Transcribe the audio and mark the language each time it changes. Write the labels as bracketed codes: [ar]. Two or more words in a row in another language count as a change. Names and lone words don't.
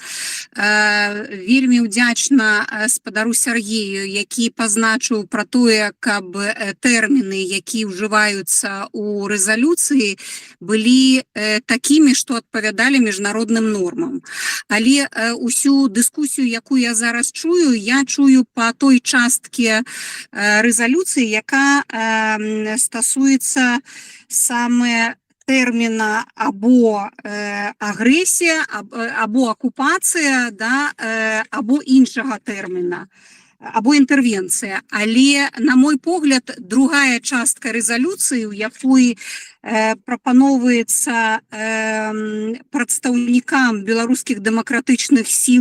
[be] Вельмі ўдзячна спадару Сергею, які пазначыў пра тое, каб тэрміны, які ўжываюцца ў рэзалюцыі, былі такімі, што адпавядалі міжнародным нормам. Але ўсю дыскусію, якую я зараз чую, я чую па той часткі рэзалюцыі, яка стасуецца саме тэрміна або агрэсія, або акупацыя, або іншага тэрміна, або інтэрвенцыя. Але, на мой погляд, другая частка рэзалюцыі, у якой прапановваецца прадстаўнікам беларускіх дэмакратычных сіл